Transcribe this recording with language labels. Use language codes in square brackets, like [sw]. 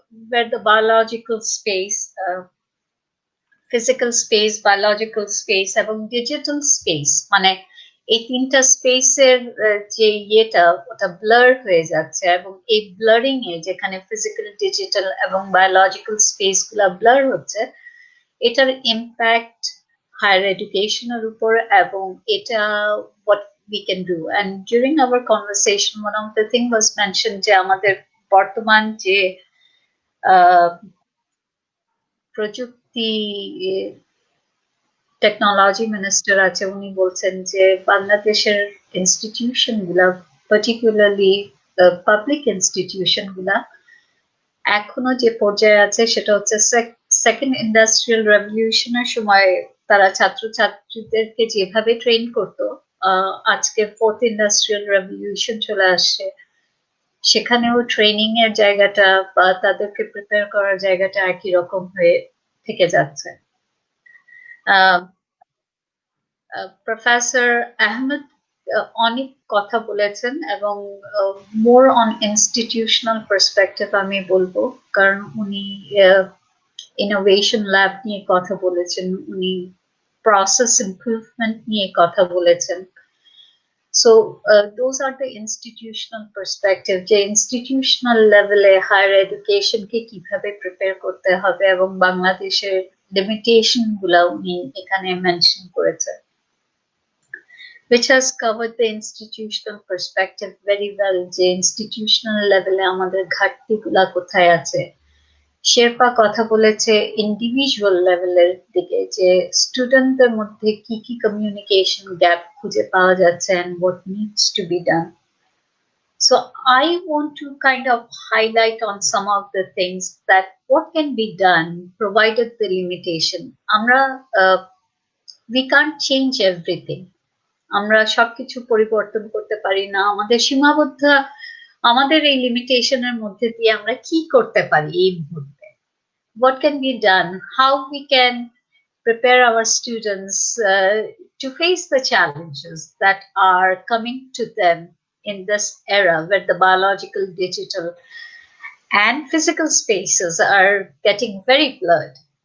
[en] where the biological space, [bn] physical space, biological space, এবং digital space, মানে এই তিনটা স্পেসের যে ইয়েটা ওটা ব্লার হয়ে যাচ্ছে, এবং এই ব্লারিং এ যেখানে ফিজিক্যাল, ডিজিটাল এবং বায়োলজিক্যাল স্পেস গুলা ব্লার হচ্ছে, এটার ইম্প্যাক্ট হায়ার এডুকেশনের উপর, এবং এটা [en] what we can do. And during our conversation, one of the thing was mentioned [bn] যে আমাদের বর্তমান যে প্রযুক্তি টেকনোলজি মিনিস্টার আছে, উনি বলছেন যে বাংলাদেশের ইনস্টিটিউশন গুলা, পার্টিকুলারলি পাবলিক ইনস্টিটিউশন গুলা এখনো যে পর্যায়ে আছে সেটা হচ্ছে সেকেন্ড ইন্ডাস্ট্রিয়াল রেভলিউশনের সময় তারা ছাত্রছাত্রীদেরকে যেভাবে ট্রেন করতো, আজকে ফোর্থ ইন্ডাস্ট্রিয়াল রেভলিউশন চলে আসছে, সেখানেও ট্রেনিং এর জায়গাটা বা তাদেরকে প্রিপেয়ার করার জায়গাটা একই রকম হয়ে থেকে যাচ্ছে। প্রফেসর আহমেদ অনেক কথা বলেছেন, এবং মোর অন ইনস্টিটিউশনাল পার্সপেক্টিভ আমি বলবো, কারণ উনি ইনোভেশন ল্যাব নিয়ে কথা বলেছেন, উনি প্রসেস ইমপ্রুভমেন্ট নিয়ে কথা বলেছেন। [en] So those are the institutional perspective, [bn] যে institutional level-এ higher education কে কিভাবে prepare করতে হবে, এবং বাংলাদেশের limitation গুলা উনি এখানে mention করেছে, [en] which has covered the institutional perspective very well, [bn] যে institutional level-এ আমাদের ঘাটতি গুলা কোথায় আছে। শেরপা কথা বলেছে ইন্ডিভিজুয়াল লেভেলের দিকে, যে স্টুডেন্টদের মধ্যে কি কি কমিউনিকেশন গ্যাপ খুঁজে পাওয়া যাচ্ছে [en] and what needs to be done. So I want to kind of highlight on some of the things that what can be done provided the limitation. [bn] আমরা [en] we can't change everything. [bn] আমরা সবকিছু পরিবর্তন করতে পারি না, আমাদের সীমাবদ্ধ, আমাদের এই লিমিটেশনের মধ্যে দিয়ে আমরা কি করতে পারি এই মুহূর্তে, [en] what can be done, how we can prepare our students to face the challenges that are coming to them in this era where the biological, digital, and physical spaces are getting very blurred.